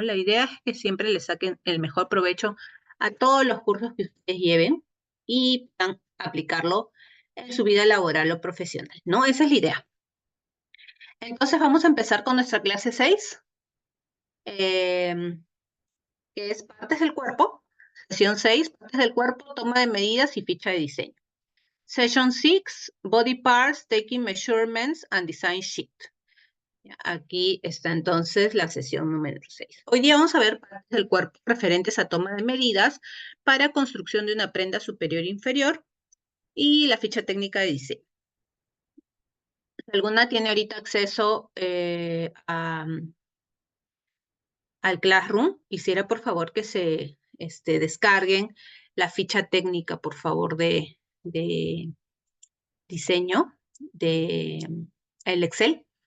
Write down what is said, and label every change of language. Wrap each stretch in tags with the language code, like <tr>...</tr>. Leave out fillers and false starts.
<es>La idea es que siempre le saquen el mejor provecho a todos los cursos que ustedes lleven y puedan aplicarlo en su vida laboral o profesional, ¿no? Esa es la idea. Entonces vamos a empezar con nuestra clase 6, que es partes del cuerpo. Sesión 6, partes del cuerpo, toma de medidas y ficha de diseño.</es> <en>Session 6, body parts, taking measurements and design sheet.</en> <es>Aquí está entonces la sesión número 6. Hoy día vamos a ver partes del cuerpo referentes a toma de medidas para construcción de una prenda superior e inferior y la ficha técnica de diseño. Si alguna tiene ahorita acceso al Classroom, quisiera por favor que se descarguen la ficha técnica, por favor, de diseño de el Excel.</es>